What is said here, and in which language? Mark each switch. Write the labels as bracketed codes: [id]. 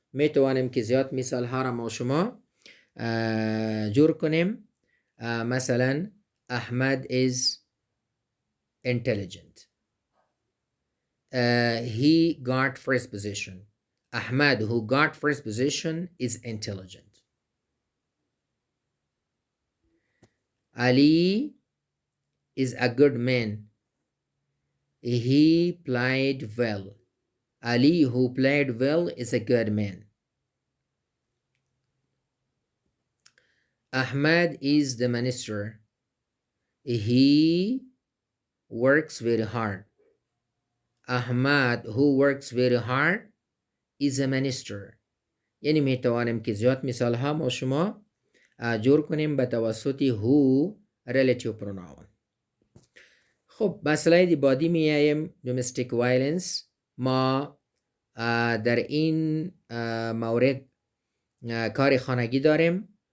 [fa] می توانیم که زیاد مثال ها را ما شما جور کنیم. [en] مثلا Ahmad is intelligent. He got first position. Ahmad who got first position is intelligent. Ali is a good man. He played well. Ali who played well is a good man. Ahmad is the minister. He works very hard. Ahmad who works very hard is a minister. [fa] یعنی می توانیم که زیاد مثال ها ما شما جور کنیم به توسط who relative pronoun. خب به سلاید بعدی می آییم. domestic violence. ما در این مورد کار خانگی داریم.